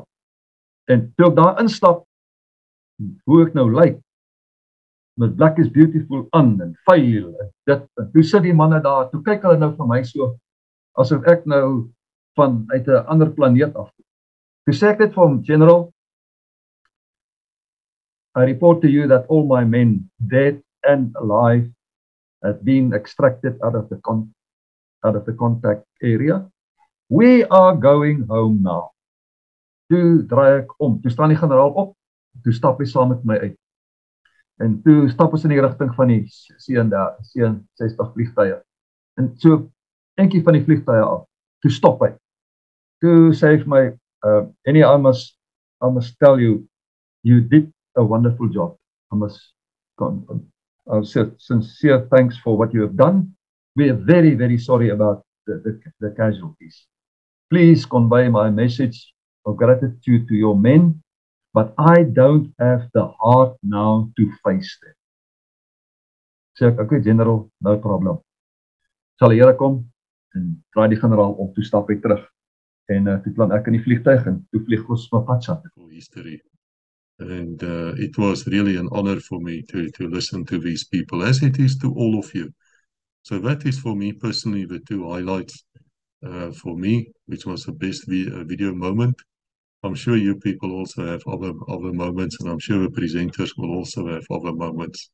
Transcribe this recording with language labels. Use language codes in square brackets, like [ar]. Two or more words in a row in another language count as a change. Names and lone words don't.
[af] En toe ek daar instap, hoe ek nou lyk, met Black is Beautiful aan en vuil en dit, en toe sit die manne daar, toe kyk hulle nou vir my so, asof ek nou uit 'n ander planeet af. Toe sê ek dit vir hom, [en] General, I report to you that all my men, dead and alive, have been extracted out of the contact area. We are going home now. [af] Toe draai ek om, toe staan die generaal op, toe stap hy saam met my uit. En toe stap ons in die rigting van die C-60 vliegtuie. En so, eentjie van die vliegtuie af, toe stop hy. Toe sê hy vir my, Annie, [en] I must tell you, you did a wonderful job. I'll say sincere thanks for what you have done. We are very, very sorry about the casualties. Please convey my message of gratitude to your men, but I don't have the heart now to face them. [af] Sê ek, [en] okay, General, no problem. [af] Sal die Here kom en draai die generaal om, toe stap hy terug. En toe klim ek in die vliegtuig en toe vlieg ons my pad. [en] History. And it was really an honor for me to listen to these people, as it is to all of you. So that is for me personally the two highlights for me, which was the best video moment. I'm sure you people also have other moments, and I'm sure the presenters will also have other moments.